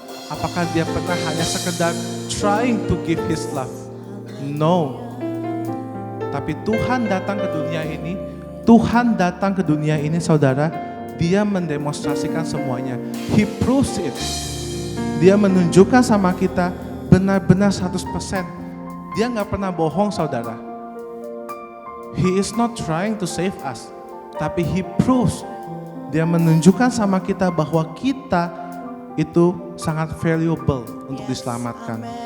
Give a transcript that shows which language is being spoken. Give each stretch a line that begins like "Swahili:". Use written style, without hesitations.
Indonesian: Apakah dia pernah hanya sekedar
English: trying to give his love? No.
Indonesian: Tapi Tuhan datang ke dunia ini, Tuhan datang ke dunia ini saudara, dia mendemonstrasikan semuanya.
English: He proves it.
Indonesian: Dia menunjukkan sama kita benar-benar 100%. Dia gak pernah bohong saudara.
English: He is not trying to save us.
Indonesian: Tapi
English: he proves.
Indonesian: Dia menunjukkan sama kita bahwa kita itu sangat valuable untuk diselamatkan.